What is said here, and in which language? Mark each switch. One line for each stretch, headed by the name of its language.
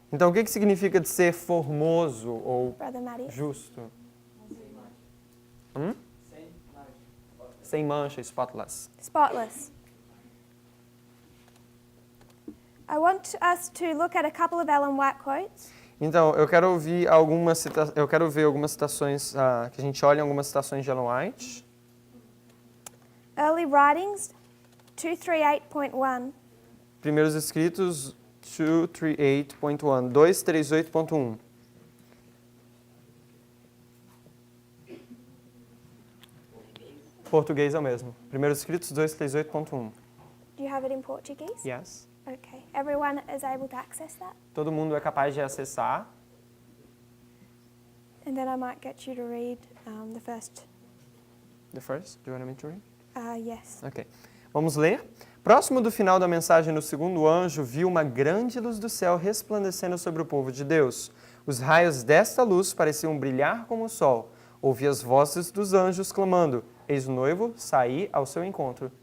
Portuguese: Então, o que significa de ser formoso ou
English: Brother Matty?
Portuguese: justo? Sem mancha, spotless.
English: Spotless. I want us to look at a couple of Ellen White quotes.
Portuguese: Então, eu quero ver algumas citações, que a gente olhe algumas citações de Ellen White.
English: Early Writings 238.1.
Portuguese: Primeiros Escritos 238.1, 238.1. Português é o mesmo. Primeiros Escritos 238.1.
English: Do you have it in Portuguese? Yes. Okay. Everyone is able to access that?
Portuguese: Todo mundo é capaz de acessar.
English: And then I might get you to read the first. The first? Do you want me to read? Yes.
Portuguese: Ok. Vamos ler. Próximo do final da mensagem, no segundo anjo viu uma grande luz do céu resplandecendo sobre o povo de Deus. Os raios desta luz pareciam brilhar como o sol. Ouvi as vozes dos anjos clamando: Eis o noivo, saí ao seu encontro.